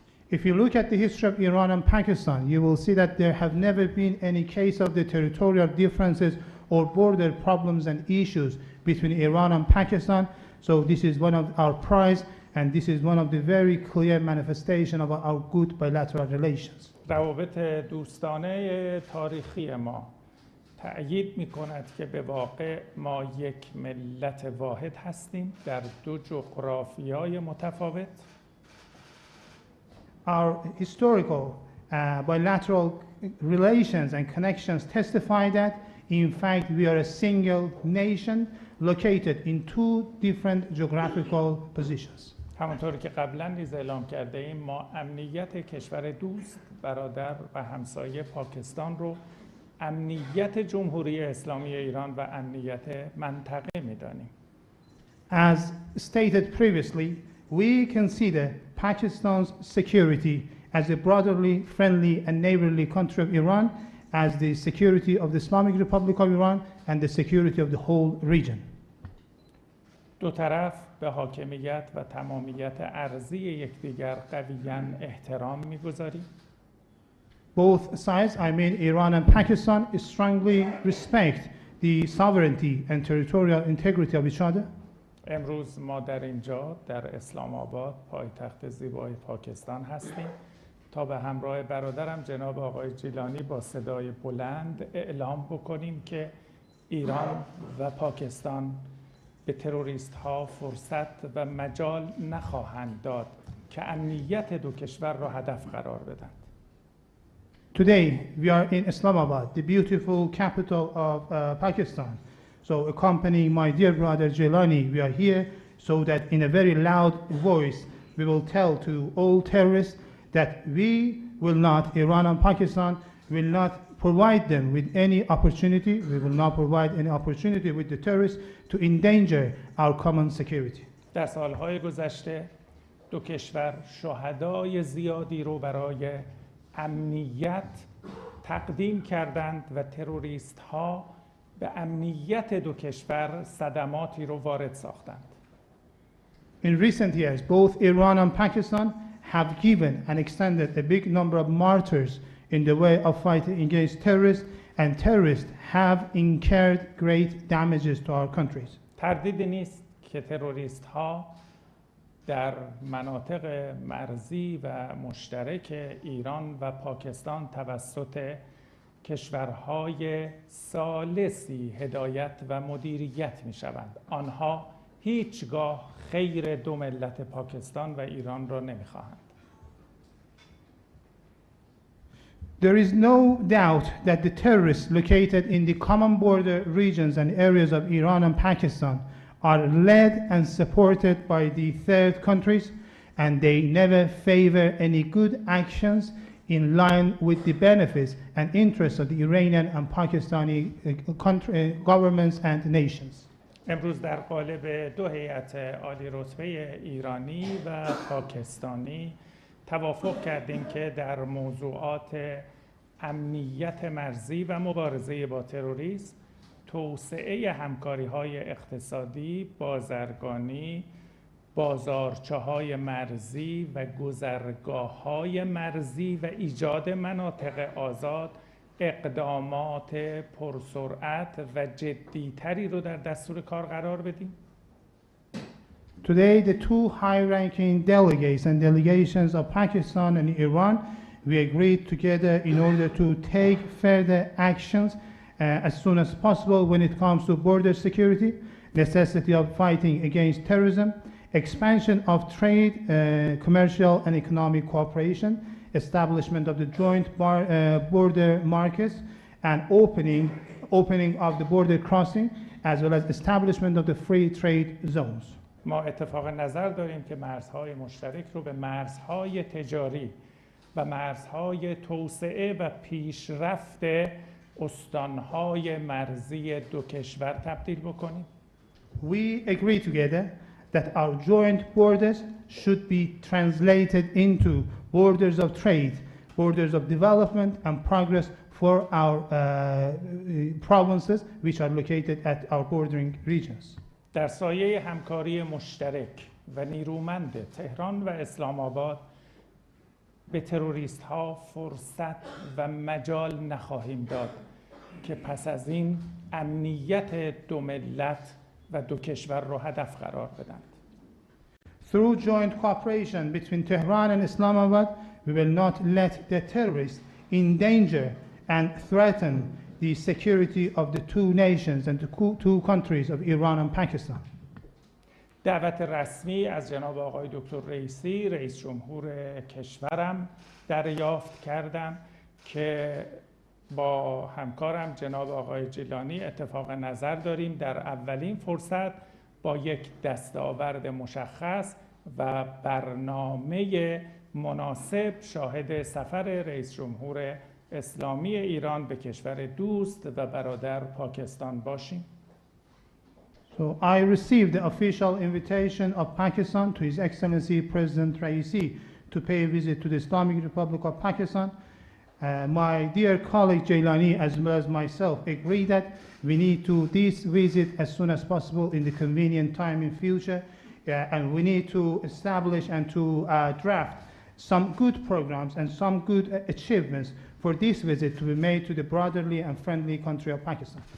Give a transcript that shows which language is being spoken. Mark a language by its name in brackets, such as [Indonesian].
[English] If you look at the history of Iran and Pakistan, you will see that there have never been any case of the territorial differences or border problems and issues between Iran and Pakistan. So this is one of our prides, and this is one of the very clear manifestation of our good bilateral relations. [Persian] روابط دوستانه تاریخی ما تأیید می‌کند که به واقع ما یک ملت واحد هستیم در دو جغرافیای متفاوت. [English] Our historical bilateral relations and connections testify that, in fact, we are a single nation located in two different geographical positions. [Persian] همونطور که قبلا نیز اعلام کرده ایم ما امنیت کشور دوست، برادر و همسایه پاکستان رو امنیت جمهوری اسلامی ایران و امنیت منطقه می‌دانیم. [English] As stated previously, we consider Pakistan's security as a brotherly, friendly, and neighborly country of Iran, as the security of the Islamic Republic of Iran and the security of the whole region. [Persian] دو طرف به حاکمیت و تمامیت ارضی یکدیگر قویاً احترام می‌گذاریم. [English] Both sides, I mean Iran and Pakistan, strongly respect the sovereignty and territorial integrity of each other. [Persian] امروز ما در اینجا در اسلام آباد پایتخت زیبای پاکستان هستیم تا به همراه برادرم جناب آقای جیلانی با صدای بلند اعلام بکنیم که ایران و پاکستان به تروریست ها فرصت و مجال نخواهند داد که امنیت دو کشور را هدف قرار بدند. [English] Today we are in Islamabad, the beautiful capital of Pakistan. So accompanying my dear brother Jailani, we are here so that in a very loud voice we will tell to all terrorists that we will not, Iran and Pakistan will not provide them with any opportunity, we will not provide any opportunity with the terrorists to endanger our common security. [Persian] در سالهای گذشته دو کشور شهدای زیادی رو برای امنیت تقدیم کردند و تروریست ها به امنیت دو کشور صدماتی رو وارد ساختند. [English] In recent years, both Iran and Pakistan have given and extended a big number of martyrs in the way of fighting against terrorists, and terrorists have incurred great damages to our countries. [Persian] تردیدی نیست که تروریست ها در مناطق مرزی و مشترک ایران و پاکستان توسط کشورهای ثالثی هدایت و مدیریت می شوند. آنها هیچگاه خیر دو ملت پاکستان و ایران را نمی خواهند. [English] There is no doubt that the terrorists located in the common border regions and areas of Iran and Pakistan are led and supported by the third countries, and they never favor any good actions in line with the benefits and interests of the Iranian and Pakistani governments and nations. [Persian] امروز در قالب دو هیئت عالی رتبه ایرانی و پاکستانی توافق کردیم که در موضوعات امنیت مرزی و مبارزه با تروریسم، توسعه همکاری‌های اقتصادی، بازرگانی، بازارچه‌های مرزی و گذرگاه‌های مرزی و ایجاد مناطق آزاد اقدامات پرسرعت و جدی‌تری رو در دستور کار قرار بدیم. [English] Today, the two high-ranking delegates and delegations of Pakistan and Iran, we agreed together in order to take further actions as soon as possible when it comes to border security, necessity of fighting against terrorism, expansion of trade, commercial and economic cooperation, establishment of the joint border markets, and opening of the border crossing, as well as establishment of the free trade zones. [Persian] ما اتفاق نظر داریم که مرزهای مشترک رو به مرزهای تجاری و مرزهای توسعه و پیشرفت استانهای مرزی دو کشور تبدیل بکنیم. [English] We agree together that our joint borders should be translated into borders of trade, borders of development and progress for our provinces which are located at our bordering regions. [Persian] در سایه همکاری مشترک و نیرومند تهران و اسلام آباد به تروریست ها فرصت و مجال نخواهیم داد که پس از این امنیت دو ملت و دو کشور رو هدف قرار بدند. [English] Through joint cooperation between Tehran and Islamabad, we will not let the terrorists endanger and threaten the security of the two nations and the two countries of Iran and Pakistan. [Persian] دعوت رسمی از جناب آقای دکتر رئیسی، رئیس جمهور کشورم دریافت کردم که با همکارم جناب آقای جیلانی اتفاق نظر داریم در اولین فرصت با یک دستاورد مشخص و برنامه مناسب شاهد سفر رئیس جمهور اسلامی ایران به کشور دوست و برادر پاکستان باشیم. [English] So I received the official invitation of Pakistan to His Excellency President Raisi to pay a visit to the Islamic Republic of Pakistan. My dear colleague Jailani as well as myself agree that we need to this visit as soon as possible in the convenient time in future, and we need to establish and to draft some good programs and some good achievements for this visit to be made to the brotherly and friendly country of Pakistan.